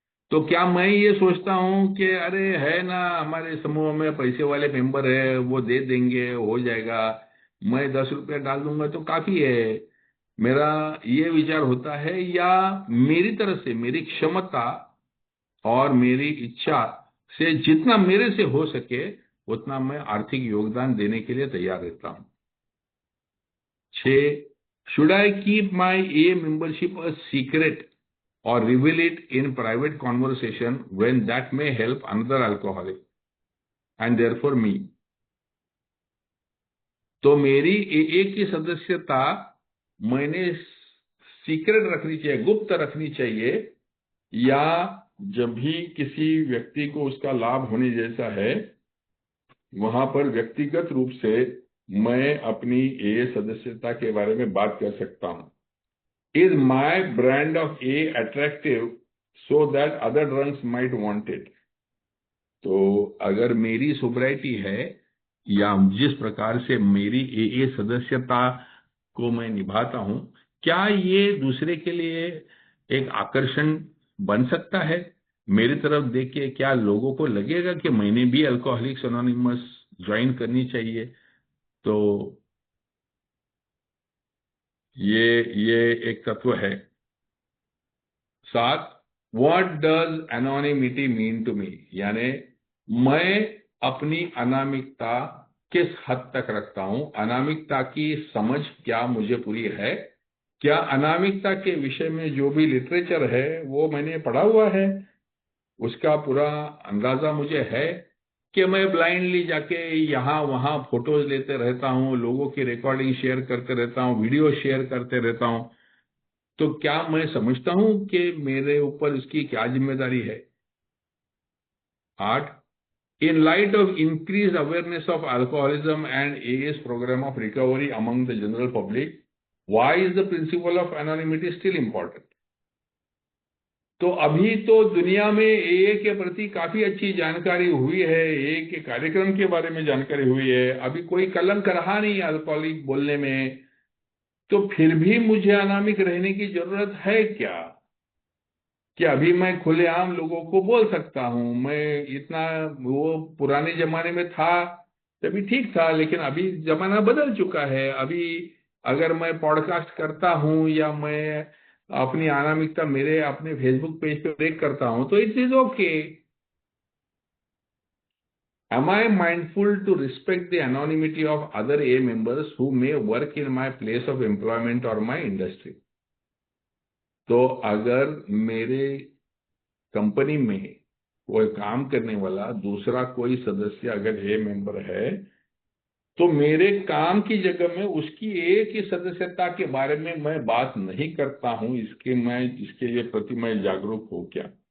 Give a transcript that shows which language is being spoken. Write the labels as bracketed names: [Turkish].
[Hindi] तो क्या मैं ये सोचता हूं कि अरे है ना, हमारे समूह में पैसे वाले मेंबर है, वो दे देंगे, हो जाएगा, मैं 10 रुपया डाल दूंगा तो काफी है, मेरा ये विचार होता है? या मेरी तरफ से मेरी क्षमता और मेरी इच्छा से जितना मेरे से हो सके उतना मैं आर्थिक योगदान देने के लिए तैयार रहता हूं। [English] 6, should I keep my AA membership a secret or reveal it in private conversation when that may help another alcoholic and therefore me? [Hindi] तो मेरी AA की सदस्यता मैंने सीक्रेट रखनी चाहिए, गुप्त रखनी चाहिए, या जब भी किसी व्यक्ति को उसका लाभ होने जैसा है वहां पर व्यक्तिगत रूप से मैं अपनी AA सदस्यता के बारे में बात कर सकता हूं? [English] Is my brand of AA attractive so that other drunks might want it? [Hindi] तो अगर मेरी सोब्राइटी है या जिस प्रकार से मेरी AA सदस्यता को मैं निभाता हूं, क्या ये दूसरे के लिए एक आकर्षण बन सकता है? मेरी तरफ देख के क्या लोगों को लगेगा कि मैंने भी अल्कोहलिक्स एनोनिमस ज्वाइन करनी चाहिए? तो ये एक तत्व है। [English] 7, what does anonymity mean to me? [Hindi] यानी मैं अपनी अनामिकता किस हद तक रखता हूं, अनामिकता की समझ क्या मुझे पूरी है? क्या अनामिकता के विषय में जो भी लिटरेचर है वो मैंने पढ़ा हुआ है, उसका पूरा अंदाजा मुझे है? कि मैं ब्लाइंडली जाके यहाँ वहां फोटोज लेते रहता हूँ, लोगों की रिकॉर्डिंग शेयर करते रहता हूँ, वीडियो शेयर करते रहता हूँ? तो क्या मैं समझता हूं कि मेरे ऊपर इसकी क्या जिम्मेदारी है? [English] 8, in light of increased awareness of alcoholism and AA's program of recovery among the general public, why is the principle of anonymity still important? [Hindi] तो अभी तो दुनिया में AA के प्रति काफी अच्छी जानकारी हुई है, AA के कार्यक्रम के बारे में जानकारी हुई है, अभी कोई कलंक रहा नहीं अल्कोहलिक बोलने में, तो फिर भी मुझे अनामिक रहने की जरूरत है क्या? कि अभी मैं खुलेआम लोगों को बोल सकता हूं, मैं इतना, वो पुराने जमाने में था तभी ठीक था, लेकिन अभी जमाना बदल चुका है। अभी अगर मैं पॉडकास्ट करता हूं या मैं अपनी अनामिकता मेरे अपने फेसबुक पेज पे ब्रेक करता हूं तो [English] It is okay. Am I mindful to respect the anonymity of other AA members who may work in my place of employment or my industry? [Hindi] तो अगर मेरे कंपनी में कोई काम करने वाला दूसरा कोई सदस्य अगर ए मेंबर है तो मेरे काम की जगह में उसकी एक ही सदस्यता के बारे में मैं बात नहीं करता हूं, इसके लिए प्रति मैं जागरूक हूं क्या?